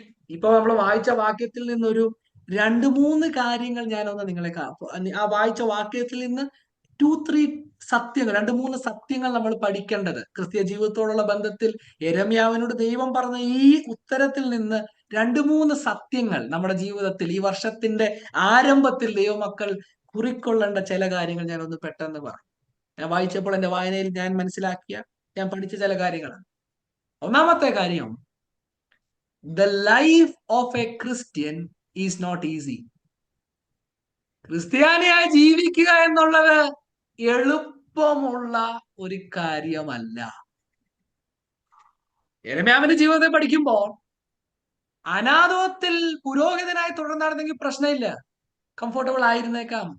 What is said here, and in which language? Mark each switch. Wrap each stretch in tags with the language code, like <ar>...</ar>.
<ml>ഇപ്പൊ നമ്മൾ വായിച്ച വാക്യത്തിൽ നിന്നൊരു 2-3 കാര്യങ്ങൾ ഞാനൊന്ന് നിങ്ങളെ ആ വായിച്ച വാക്യത്തിൽ നിന്ന് 2-3 സത്യങ്ങൾ, 2-3 സത്യങ്ങൾ നമ്മൾ പഠിക്കേണ്ടത് ക്രിസ്തീയ ജീവിതത്തോടുള്ള ബന്ധത്തിൽ. യെരമ്യാവിനോട് ദൈവം പറഞ്ഞ ഈ ഉത്തരത്തിൽ നിന്ന് 2-3 സത്യങ്ങൾ നമ്മുടെ ജീവിതത്തിൽ ഈ വർഷത്തിന്റെ ആരംഭത്തിൽ ദൈവമക്കൾ കുറിക്കൊള്ളേണ്ട ചില കാര്യങ്ങൾ ഞാനൊന്ന് പെട്ടെന്ന് പറഞ്ഞു. ഞാൻ വായിച്ചപ്പോൾ എന്റെ വായനയിൽ ഞാൻ മനസ്സിലാക്കിയ, ഞാൻ പഠിച്ച ചില കാര്യങ്ങളാണ്. ഒന്നാമത്തെ കാര്യം,</ml> <en>the life of a Christian is not easy.</en> <ml>ക്രിസ്ത്യാനിയായി ജീവിക്കുക എന്നുള്ളത് എളുപ്പമുള്ള ഒരു കാര്യമല്ല. യെരമ്യാവിന്റെ ജീവിതത്തെ പഠിക്കുമ്പോൾ അനാഥോത്തിൽ പുരോഹിതനായി തുടർന്നായിരുന്നെങ്കിൽ പ്രശ്നമില്ല, കംഫർട്ടബിൾ ആയിരുന്നേക്കാം.</ml>